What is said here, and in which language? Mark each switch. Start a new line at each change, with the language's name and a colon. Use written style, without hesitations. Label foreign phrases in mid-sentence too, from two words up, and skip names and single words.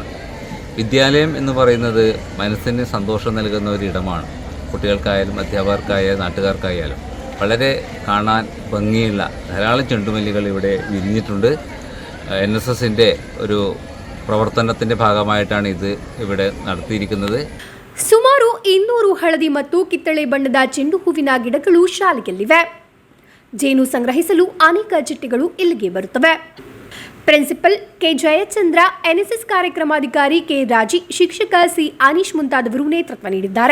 Malayalam: വിദ്യാലയം എന്ന് പറയുന്നത് മനസ്സിന് സന്തോഷം നൽകുന്ന ഒരിടമാണ്. കുട്ടികൾക്കായാലും അധ്യാപകർക്കായാലും നാട്ടുകാർക്കായാലും വളരെ കാണാൻ ഭംഗിയുള്ള ധാരാളം ചെണ്ടുമല്ലികൾ ഇവിടെ വിരിഞ്ഞിട്ടുണ്ട്. NSSൻ്റെ ഒരു പ്രവർത്തനത്തിൻ്റെ ഭാഗമായിട്ടാണ് ഇത് ഇവിടെ നടത്തിയിരിക്കുന്നത്.
Kannada: ಸುಮಾರು 200 ಹಳದಿ ಮತ್ತು ಕಿತ್ತಳೆ ಬಣ್ಣದ ಚೆಂಡು ಹೂವಿನ ಗಿಡಗಳು ಶಾಲೆಯಲ್ಲಿವೆ. ಜೇನು ಸಂಗ್ರಹಿಸಲು ಅನೇಕ ಚಿಟ್ಟೆಗಳು ಇಲ್ಲಿಗೆ ಬರುತ್ತವೆ. ಪ್ರಿನ್ಸಿಪಲ್ ಕೆ ಜಯಚಂದ್ರ, NSS ಕಾರ್ಯಕ್ರಮಾಧಿಕಾರಿ ಕೆ ರಾಜಿ, ಶಿಕ್ಷಕ ಸಿ ಅನೀಶ್ ಮುಂತಾದವರು ನೇತೃತ್ವ ನೀಡಿದ್ದಾರೆ.